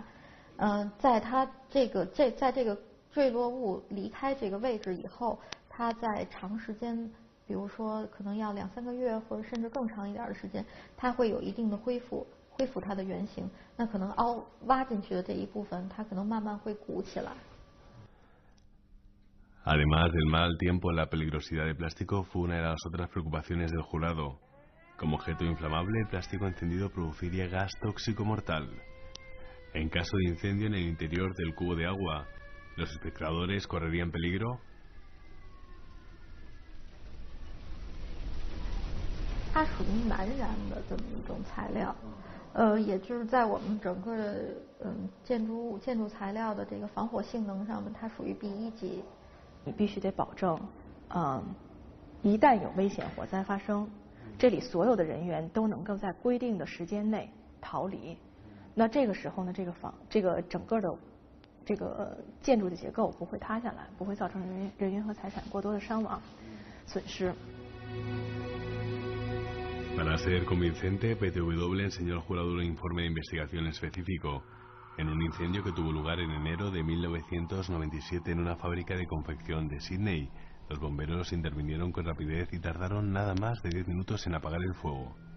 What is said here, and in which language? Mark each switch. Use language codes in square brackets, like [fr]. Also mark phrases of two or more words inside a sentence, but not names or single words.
[zh] 在它在这个坠落物离开这个位置以后，它在长时间，比如说可能要2-3个月或者甚至更长一点的时间，它会有一定的恢复它的原形。那可能挖进去的这一部分，它可能慢慢会鼓起来。 [es] Además del mal tiempo, la peligrosidad del plástico fue una de las otras preocupaciones del jurado. Como objeto inflamable, el plástico encendido produciría gas tóxico mortal. En caso de incendio en el interior del cubo de agua, ¿los espectadores correrían peligro? [zh] 它属于难燃的这么一种材料，也就是在我们整个的建筑材料的这个防火性能上面，它属于 B1级。你必须得保证，一旦有危险火灾发生，这里所有的人员都能够在规定的时间内逃离。那这个时候呢，这个整个的这个建筑的结构不会塌下来，不会造成人员和财产过多的伤亡损失。 [es] Para ser convincente, PTW enseñó al jurado un informe de investigación específico en un incendio que tuvo lugar en enero de 1997 en una fábrica de confección de Sydney. Los bomberos intervinieron con rapidez y tardaron nada más de 10 minutos en apagar el fuego.